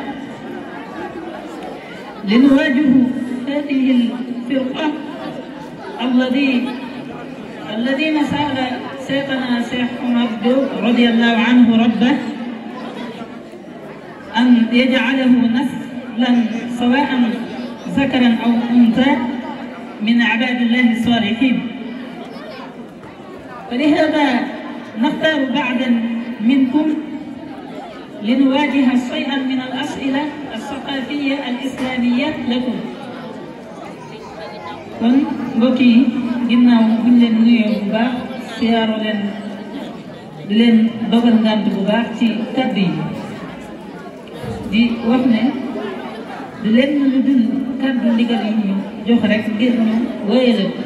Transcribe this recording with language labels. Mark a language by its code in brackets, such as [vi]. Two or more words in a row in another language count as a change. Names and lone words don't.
[ar] لنواجه هذه الفرقة الذين سأل شيخنا الشيخ عمر جوب رضي الله عنه ربه أن يجعله نسلا سواء ذكرا أو أنثى من عباد الله الصالحين. فلهذا نختار بعضا منكم لنواجه شيئا من الأسئلة الثقافية الإسلامية لكم. [wo] kon mbokk yi ginnaaw buñ leen nuyoo bu baax siyaaro leen di leen dogal ngànt bu baax ci kàddu yi di wax ne di leen lu dul kàddu ndigal yi ñu jox rek ngir ñu wéyale